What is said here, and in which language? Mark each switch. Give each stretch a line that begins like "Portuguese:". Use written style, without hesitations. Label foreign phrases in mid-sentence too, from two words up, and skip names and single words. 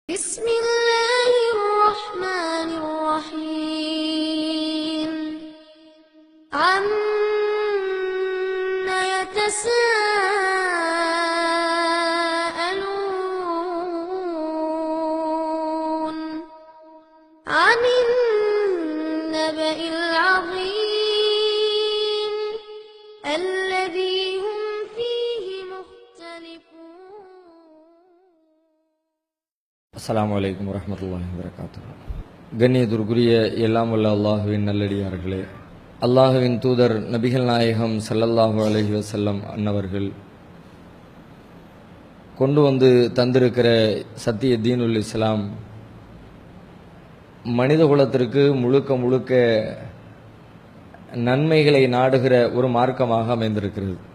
Arabic: بسم الله الرحمن الرحيم عما يتساءلون عن النبأ العظيم الذي هم فيه مختلفون. السلام عليكم ورحمة الله وبركاته.
Tamil: கண்ணியத்திற்குரிய எல்லாம் வல்ல அல்லாஹுவின் நல்லடியார்களே, அல்லாஹுவின் தூதர் நபிகள் நாயகம்
Arabic: صلى الله عليه وسلم
Tamil: அன்னவர்கள் கொண்டு வந்து தந்திருக்கிற சத்திய
Arabic: دين الإسلام
Tamil: மனித குலத்திற்கு முழுக்க முழுக்க நன்மைகளை நாடுகிற ஒரு மார்க்கமாக அமைந்திருக்கிறது.